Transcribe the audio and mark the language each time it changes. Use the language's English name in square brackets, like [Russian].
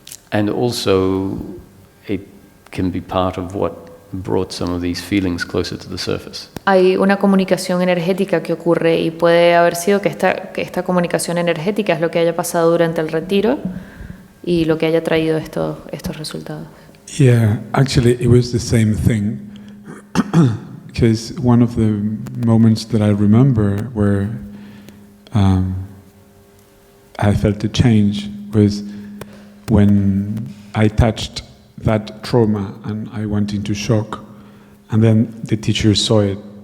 [English] And also, it can be part of what brought some of these feelings closer to the surface. [Spanish] Hay una comunicación energética que ocurre y puede haber sido que esta comunicación energética es lo que haya pasado durante el retiro y lo que haya traído estos resultados. [English] yeah, actually it was the same thing. Because one of the moments that I remember where I felt a change was when I touched that trauma and I went into shock, and then the teacher saw it.